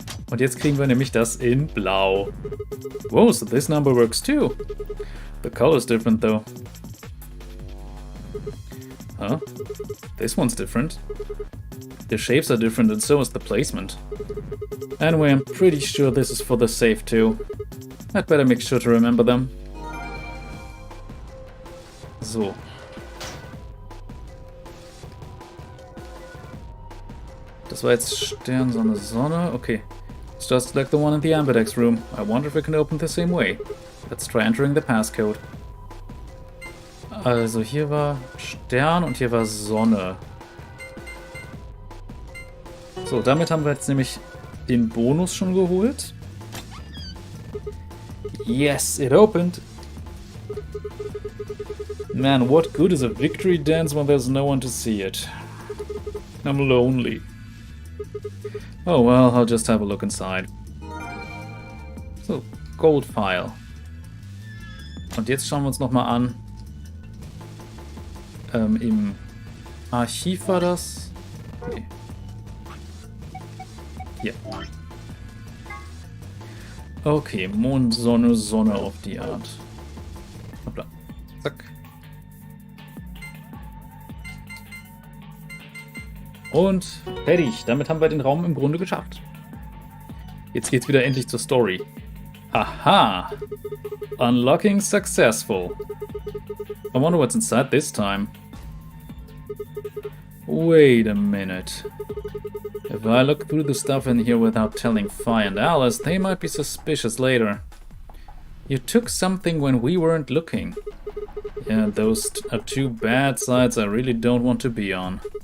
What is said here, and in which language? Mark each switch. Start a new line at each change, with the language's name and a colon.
German: Und jetzt kriegen wir nämlich das in Blau.
English: Whoa, so this number works too. The color's different though. Huh? This one's different. The shapes are different and so is the placement. Anyway, I'm pretty sure this is for the safe too. I'd better make sure to remember them. So.
German: Das war jetzt Stern, Sonne, Sonne. Okay.
English: It's just like the one in the ambidex room. I wonder if we can open the same way. Let's try entering the passcode.
German: Also hier war Stern und hier war Sonne. So, damit haben wir jetzt nämlich den Bonus schon geholt.
English: Yes, it opened. Man, what good is a victory dance when there's no one to see it? I'm lonely. Oh well, I'll just have a look inside. So, Gold File.
German: Und jetzt schauen wir uns nochmal an. Im Archiv war das? Nee. Hier. Okay, Mond, Sonne, Sonne auf die Art. Hoppla. Zack. Und fertig. Damit haben wir den Raum im Grunde geschafft. Jetzt geht's wieder endlich zur Story.
English: Aha! Unlocking successful. I wonder what's inside this time. Wait a minute. If I look through the stuff in here without telling Fi and Alice, they might be suspicious later. You took something when we weren't looking. Yeah, those are two bad sides I really don't want to be on.